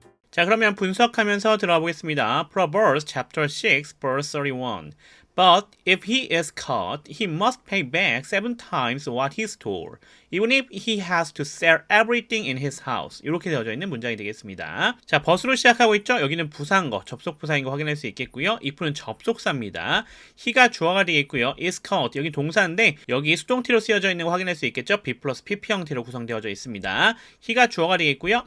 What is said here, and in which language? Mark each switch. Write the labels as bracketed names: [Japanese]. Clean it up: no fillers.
[Korean] 자, 그러면 분석하면서 들어가 보겠습니다. [English] Proverbs chapter 6 verse 31. But if he is caught, he must pay back 7 times what he stole, even if he has to sell everything in his house. [Korean] 이렇게 되어져 있는 문장이 되겠습니다. 자, but으로 시작하고 있죠. 여기는 부사인 거, 접속 부사인 거 확인할 수 있겠고요. if는 접속사입니다. he가 주어가 되겠고요. is caught, 여기 동사인데 여기 수동태로 쓰여져 있는 거 확인할 수 있겠죠. be 플러스 pp 형태로 구성되어져 있습니다. he가 주어가 되겠고요.